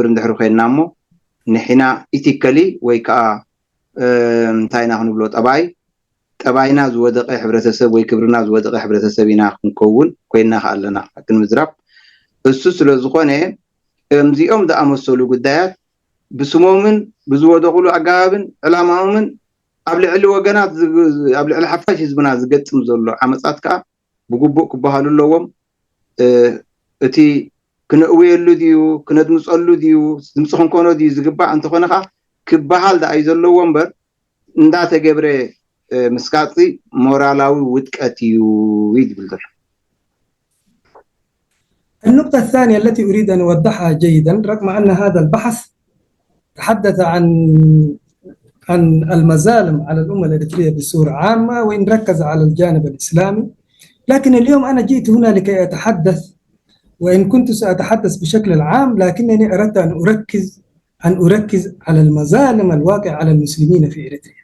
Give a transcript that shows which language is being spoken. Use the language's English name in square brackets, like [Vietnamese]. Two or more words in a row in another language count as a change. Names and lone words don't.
[Tigrinya] እንድሕሪ ኮይንና እሞ ንሕና ኢቲካሊ ወይ ከዓ እንታይ ኢና ክንብሎ ጠባይና ዝወደቐ ሕብረተሰብ ወይ ክብርና ዝወደቐ ሕብረተሰብ ኢና ክንከውን ኮይንና ኣለና ክንምዝራብ። እሱ ስለ ዝኾነ እዚኦም ዝኣመሰሉ ጉዳያት ብስሞምን ብዝወደቕሉ ኣገባብን ዕላማኦምን ኣብ ልዕሊ ወገናት ኣብ ልዕሊ ሓፋሽ ህዝብና ዝገጥም ዘሎ ዓመፃት ከዓ ብግቡእ ክበሃሉ ኣለዎም። እቲ ክነእውየሉ ድዩ ክነድምፀሉ ድዩ ድምፂ ክንኮኖ ድዩ ዝግባእ እንተኾነ ከዓ ክበሃል ደኣ እዩ ዘለዎ እምበር እንዳተገብረ مسكاتي مورالوي وتكاتيو ويدبلدر. [Arabic] النقطة الثانية التي أريد أن أوضحها جيدا، رغم أن هذا البحث تحدث عن المظالم على الأمة الإريترية بصورة عامة وإن ركز على الجانب الإسلامي، لكن اليوم أنا جئت هنا لكي أتحدث، وإن كنت سأتحدث بشكل عام لكنني أردت أن أركز أن أركز على المظالم الواقعة على المسلمين في إريتريا.